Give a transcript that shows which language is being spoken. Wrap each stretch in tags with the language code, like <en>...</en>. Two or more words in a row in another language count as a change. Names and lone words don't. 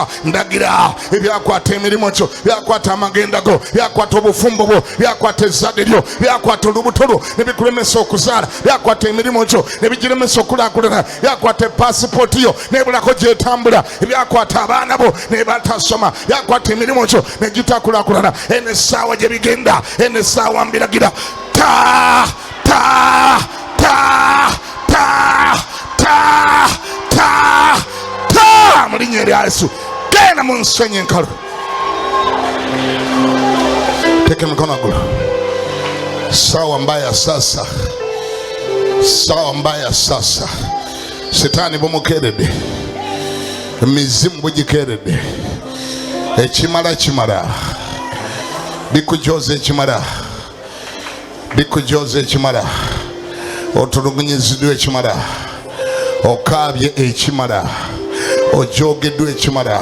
<lg>Ndagira ebyakwata emirimu gyo, byakwata amagenda go, byakwata obufumbo bwo, byakwata ezzadde lyo, byakwata olubuto lwo ne bikulemesa okuzaala, byakwata emirimu gyo ne bigiremesa okulaakulana, byakwata epasipooti yo nebulako gyetambula, ebyakwata abaana bo ne batasoma, byakwata emirimu gyo ne gitakulaakulana. Eno essaawa gye bigenda, eno essaawa mbiragira mu linnya lya Yesu. Genda mu nsonyi enkalu. Teke mikono agulu.</lg> <sw>Sawa mbaya sasa, sawa mbaya sasa.</sw> <lg>Setaani bumukeredde, emizimu bugikeredde, ekimala bikujoza ekimala bikujoze ekimala, otulugunyiziddwa ekimala, okaabye ekimala, ojogeddwa ekimala.</lg>